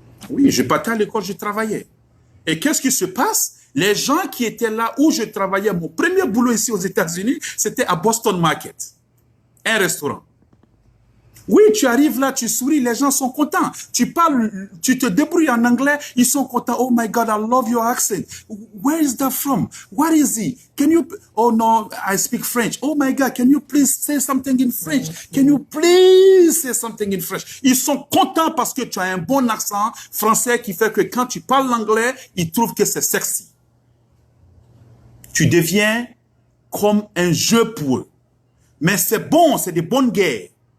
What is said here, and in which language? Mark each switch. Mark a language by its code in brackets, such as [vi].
[fr] Oui, je partais à l'école, je travaillais. Et qu'est-ce qui se passe? Les gens qui étaient là où je travaillais, mon premier boulot ici aux États-Unis, c'était à Boston Market, un restaurant. Oui, tu arrives là, tu souris, les gens sont contents. Tu parles, tu te débrouilles en anglais, ils sont contents. [en] Oh my God, I love your accent. Where is that from? What is he? Can you, oh no, I speak French. Oh my God, can you please say something in French? Can you please say something in French? [fr] Ils sont contents parce que tu as un bon accent français qui fait que quand tu parles l'anglais, ils trouvent que c'est sexy. Tu deviens comme un jeu pour eux. Mais c'est bon, c'est des bonnes guerres.